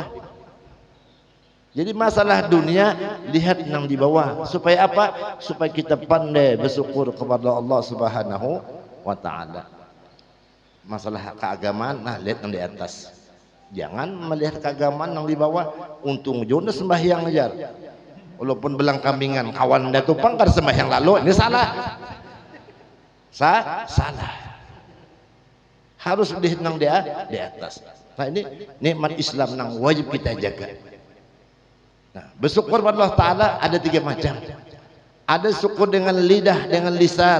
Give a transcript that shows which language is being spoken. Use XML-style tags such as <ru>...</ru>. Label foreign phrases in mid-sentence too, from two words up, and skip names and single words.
<id>Jadi masalah dunia, lihat yang di bawah. Supaya apa? Supaya kita pandai bersyukur kepada Allah</id> <ar>سبحانه وتعالى.</ar> <id>Masalah keagamaan, nah lihat yang di atas. Jangan melihat keagamaan yang di bawah. Untung Jonas sembahyang aja. Walaupun belang kambingan, kawan dah tupang kan sembahyang lalu, ini salah. Salah. Harus lihat yang di atas. Nah ini nikmat Islam yang wajib kita jaga. Nah, bersyukur pada Allah Ta'ala ada 3 macam. Ada syukur dengan lidah, dengan lisan.</id>